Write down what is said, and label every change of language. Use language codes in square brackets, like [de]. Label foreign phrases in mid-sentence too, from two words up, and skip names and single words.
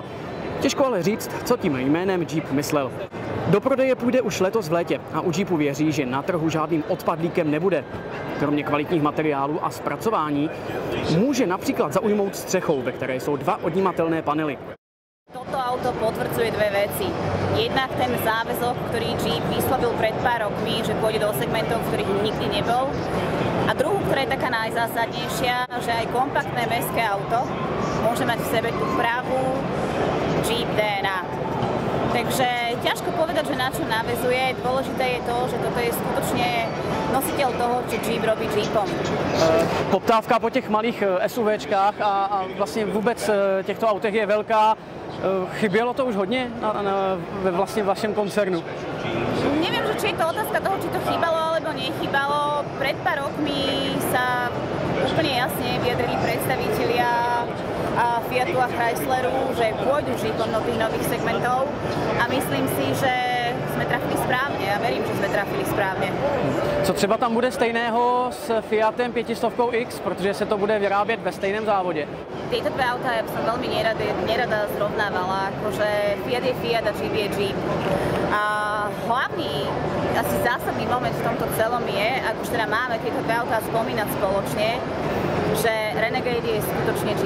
[cs] Těžko ale říct, co tím jménem Jeep myslel. Do prodeje půjde už letos v létě a u Jeepu věří, že na trhu žádným odpadlíkem nebude. Kromě kvalitních materiálů a zpracování může například zaujmout střechou, ve které jsou dva odnímatelné panely. [sk] Toto auto potvrdzuje dve veci. Jednak ten záväzok, ktorý Jeep vyslovil pred pár rokmi, že pôjde do segmentov, v ktorých nikdy nebol. A druhú, ktorá je taká najzásadnejšia, že aj kompaktné mestské auto môže mať v sebe tú pravú Jeep DNA. Takže ťažko povedať, že na čo naväzuje. Dôležité je to, že toto je skutočne nositeľ toho, čo Jeep robí Jeepom. [cs] Poptávka po těch malých SUVčkách a vlastně vůbec těchto autech je velká. Chybělo to už hodně vlastně v vašem koncernu? [sk] Neviem, že či je to otázka toho, či to chýbalo alebo nechýbalo. Pred pár rokmi sa úplne jasne vyjadrili predstavitelia Fiatu a Chrysleru, že pôjdu Jeepom do tých nových segmentov a myslím si, že [cs] jsme trafili správně. Já verím, že jsme trafili správně. Co třeba tam bude stejného s Fiatem 500X, protože se to bude vyrábět ve stejném závodě? [sk] Tieto dve auta ja by som veľmi nerada zrovnávala, akože Fiat je Fiat a Jeep je Jeep. A hlavný, asi zásadný moment v tomto celom je, ak už teda máme tieto dve autá spomínať spoločne, že Renegade je skutočne Jeep.